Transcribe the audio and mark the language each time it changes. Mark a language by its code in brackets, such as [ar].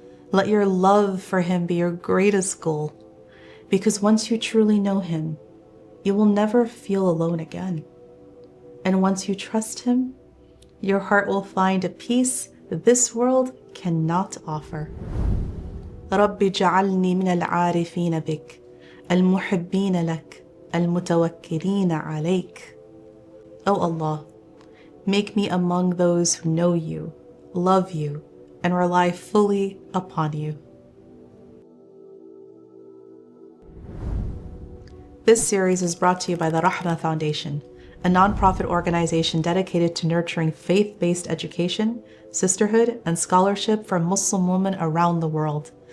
[en] Let your love for Him be your greatest goal, because once you truly know Him, you will never feel alone again. And once you trust Him, your heart will find a peace this world cannot offer. [ar] رب اجعلني من العارفين بك المحبين لك المتوكلين عليك. [en] O Allah, make me among those who know you, love you, and rely fully upon you. This series is brought to you by the Rahmah Foundation, a nonprofit organization dedicated to nurturing faith-based education, sisterhood, and scholarship for Muslim women around the world.